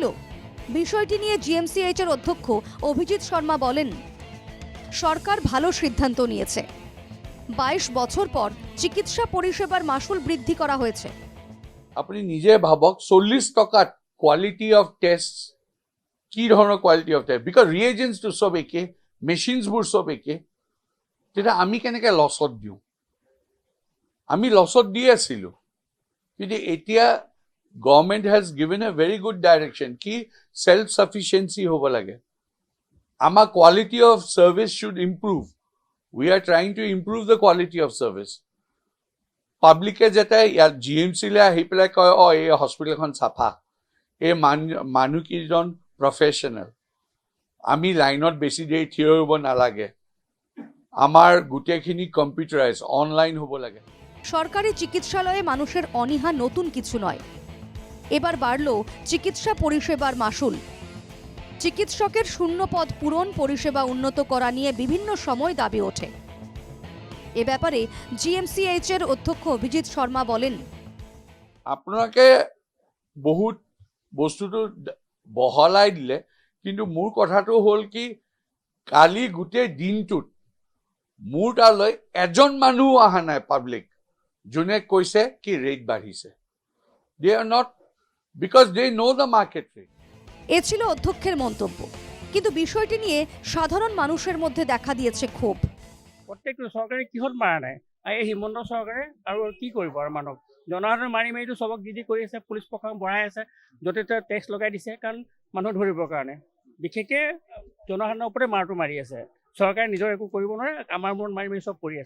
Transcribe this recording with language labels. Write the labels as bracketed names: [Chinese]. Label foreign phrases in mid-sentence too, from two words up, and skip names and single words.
[Bangla] বিষয়টি নিয়ে জিএমসিএইচ এর অধ্যক্ষ অভিজিৎ শর্মা বলেন, সরকার ভালো সিদ্ধান্ত নিয়েছে। 22 বছর পর চিকিৎসা পরিষেবার মাশুল বৃদ্ধি করা হয়েছে। [Assamese] আপনি নিজে ভাবক 40 টাকা [English] quality of test, [Assamese] কি ধৰণৰ [English] quality of test, because [Assamese] ৰিয়েজেন্টছটো সব একে, মেচিনছবোৰ সব একে, তেতিয়া আমি কেনেকৈ লছত দিওঁ? আমি লছত দি আছিলোঁ, কিন্তু এতিয়া [English] government has given a very good direction [Assamese] কি [English] self sufficiency [Assamese] হ'ব লাগে। [English] আমাৰ quality of service should improve। we are trying to improve the quality of service. [Assamese] পাব্লিকে যাতে ইয়াত জিএমচিলৈ আহি পেলাই কয়, এই হস্পিটেলখন চাফা, এই মানুহকেইজন প্ৰফেশ্যনেল, আমি লাইনত বেছি দেৰি থিয় হ'ব নালাগে, আমাৰ গোটেইখিনি [English] computerize online [Assamese] হ'ব লাগে। [Bangla] সরকারি চিকিৎসালয়ে মানুষের অনীহা নতুন কিছু নয়। এবার বাড়ল চিকিৎসা পরিষেবার মাশুল। চিকিৎসকের শূন্য পদ পূরণ, পরিষেবা উন্নত করা নিয়ে বিভিন্ন সময় দাবি ওঠে। এ ব্যাপারে জিএমসিএইচ এর অধ্যক্ষ অভিজিৎ শর্মা বলেন, [Assamese] আপোনালোকে বহুত বস্তুটো বহলাই দিলে, কিন্তু মোৰ কথাটো হ'ল কি, কালি গোটেই দিনটোত মোৰ তালৈ এজন মানুহ অহা নাই পাব্লিক যোনে কৈছে কি ৰেট বাঢ়িছে। [English] they are not, because they know the market rate. [Bangla] এ ছিল অধ্যক্ষের মন্তব্য। কিন্তু বিষয়টি নিয়ে সাধারণ মানুষের মধ্যে দেখা দিয়েছে ক্ষোভ। [Assamese] প্ৰত্যেকটো চৰকাৰে কিহত মাৰা নাই? এই হিমন্ত চৰকাৰে আৰু কি কৰিব? আৰু মানুহক জনসাধাৰণ মাৰি মাৰিটো চবক যি কৰি আছে, পুলিচ প্ৰশাসন বঢ়াই আছে, য'তে ত'তে টেক্স লগাই দিছে, কাৰণ মানুহ ধৰিবৰ কাৰণে। বিশেষকৈ জনসাধাৰণৰ ওপৰতে মাৰটো মাৰি আছে। চৰকাৰে নিজৰ একো কৰিব নোৱাৰে, আমাৰ মূৰত মাৰি মাৰি চব কৰি আছে।